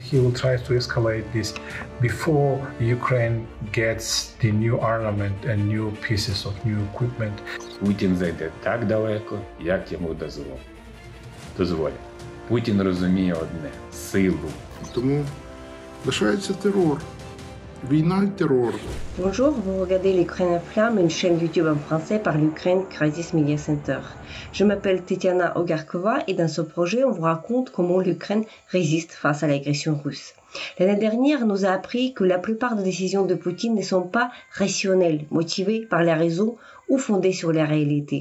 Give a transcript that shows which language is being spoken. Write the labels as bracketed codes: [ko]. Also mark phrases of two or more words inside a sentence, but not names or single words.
[en] he will try to escalate this before Ukraine gets the new armament and new pieces of new equipment. [uk] Путін зайде так далеко, як йому дозволять. Путін розуміє одне – силу. Тому лишається терор. Війна і терор. [fr] Bonjour, vous regardez l'Ukraine en flammes, une chaîne YouTube en français par l'Ukraine Crisis Media Center. Je m'appelle Tetiana Ogarkova et dans ce projet, on vous raconte comment l'Ukraine résiste face à l'agression russe. L'année dernière nous a appris que la plupart des décisions de Poutine ne sont pas rationnelles, motivées par la raison ou fondées sur la réalité.